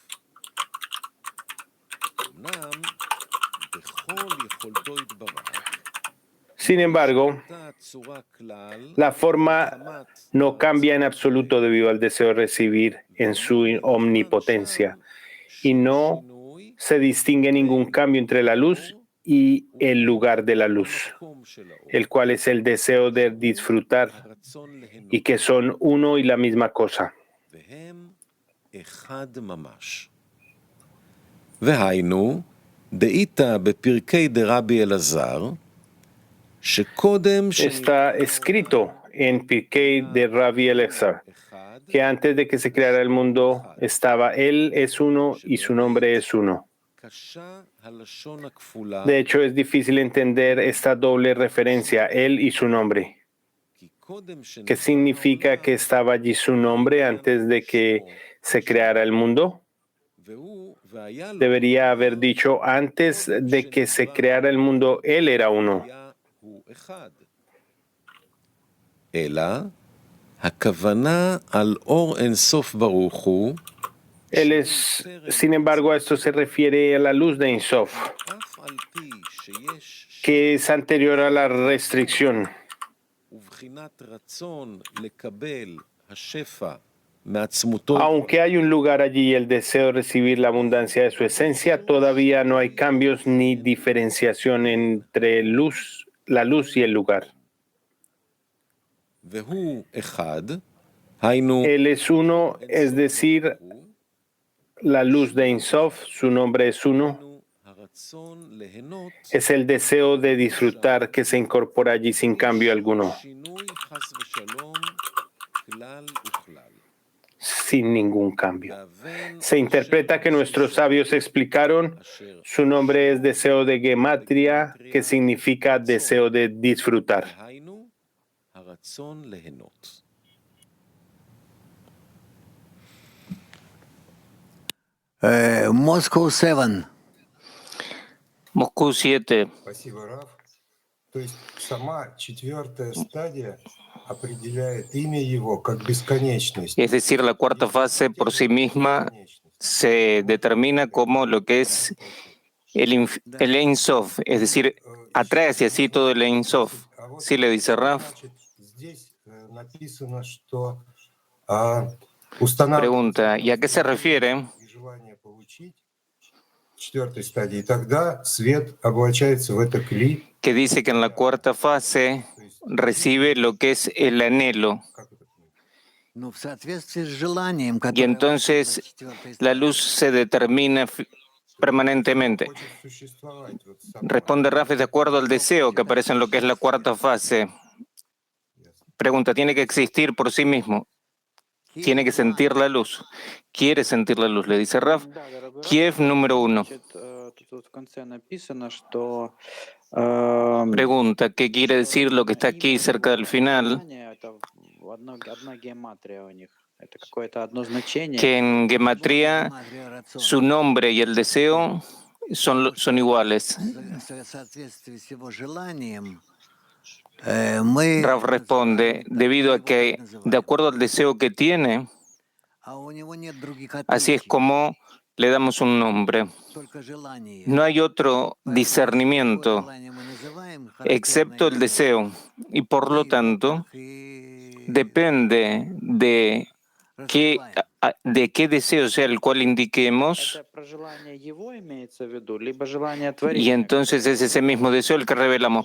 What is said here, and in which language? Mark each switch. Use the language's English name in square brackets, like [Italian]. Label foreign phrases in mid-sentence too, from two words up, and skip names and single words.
[Spanish] Sin embargo, la forma no cambia en absoluto debido al deseo de recibir en su omnipotencia y no se distingue ningún cambio entre la luz y el lugar de la luz, el cual es el deseo de disfrutar y que son uno y la misma cosa. [Hebrew] והיינו, דאיתא בפרקי דרבי אלעזר, שקודם [Spanish] Está escrito en Pirkei de Rabbi Elazar que antes de que se creara el mundo estaba Él es uno y su nombre es uno. De hecho, es difícil entender esta doble referencia, Él y su nombre. ¿Qué significa que estaba allí su nombre antes de que se creara el mundo? Debería haber dicho antes de que se creara el mundo, Él era uno. [Hebrew] אלא הכוונה על אור אינסוף ברוך הוא, [Spanish] Él es, sin embargo, a esto se refiere a la luz de Ein Sof, [Hebrew] אף על פי שיש [Spanish] que es anterior a la restricción. [Hebrew] ובחינת רצון לקבל השפע מעצמותו, [Spanish] Aunque hay un lugar allí y el deseo de recibir la abundancia de su esencia, todavía no hay cambios ni diferenciación entre la luz y el lugar. [Hebrew] והוא אחד, היינו [Spanish] Él es uno, es decir, la luz de Ein Sof, su nombre es uno, [Hebrew] הרצון ליהנות [Spanish] es el deseo de disfrutar que se incorpora allí sin cambio alguno, [Hebrew] שינוי חס ושלום כלל וכלל. [Spanish] sin ningún cambio. Se interpreta que nuestros sabios explicaron, su nombre es deseo de gematria, que significa deseo de disfrutar. [Hebrew] היינו הרצון ליהנות. [Spanish] Moscow 7. Moscú 7. [Russian] Спасибо, Раф. То есть сама четвертая стадия определяет имя его как бесконечность. [Spanish] Es decir, la cuarta fase por sí misma se determina como lo que es el Ein Sof, es decir, atrae hacia sí todo el Ein Sof. Sí, le dice Raf. [Russian] Значит, здесь написано, что устанавливается [Spanish] Pregunta, ¿y a qué se refiere? [Russian] и желание получить четвертой стадии, и тогда свет облачается в это кли. [Spanish] Que dice que en la cuarta fase recibe lo que es el anhelo. [Russian] Как это понять? Ну, в соответствии с желанием, [Spanish] Y [Russian] которое [Spanish] entonces [Russian] в четвертой [Spanish] la [Russian] стадии. [Spanish] luz se determina permanentemente. [Russian] Хочет существовать вот сама. [Spanish] Responde Raf de acuerdo al deseo que aparece en lo que es la cuarta fase. Pregunta, ¿tiene que existir por sí mismo? Tiene que sentir la luz. Quiere sentir la luz, le dice Raf. Kiev número 1. Pregunta, ¿qué quiere decir lo que está aquí cerca del final? Que en gematría su nombre y el deseo son iguales. [Russian] В соответствии с его желанием [Spanish] Raf responde, debido a que, de acuerdo al deseo que tiene, [Russian] а у него нет других [Spanish] así es [Russian] отличий, [Spanish] como le damos un nombre. [Russian] только желание. [Spanish] No hay otro discernimiento [Russian] Желание мы называем [Spanish] excepto el [Russian] характерное [Spanish] deseo, y por lo tanto [Russian] и [Spanish] depende de qué deseo sea el cual indiquemos, y entonces es ese mismo deseo el que revelamos.